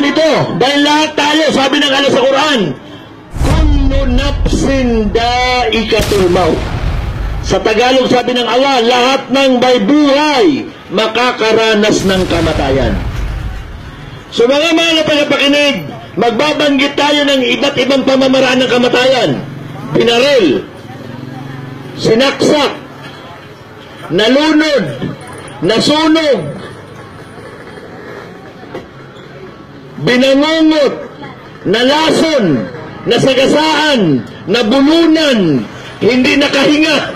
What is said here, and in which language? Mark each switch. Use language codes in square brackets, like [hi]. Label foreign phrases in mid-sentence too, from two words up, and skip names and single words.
[tl] Dahil lahat tayo, sabi ng Allah sa Quran, [ar] كل نفس ذائقة الموت. [tl] Sa Tagalog, sabi ng Allah, lahat ng may buhay makakaranas ng kamatayan. So mga mahal na tagapakinig, magbabanggit tayo ng iba't ibang pamamaraan ng kamatayan. Binaril, sinaksak, nalunod, nasunog, binangungot, nalason, nasagasaan, nabulunan, hindi nakahinga.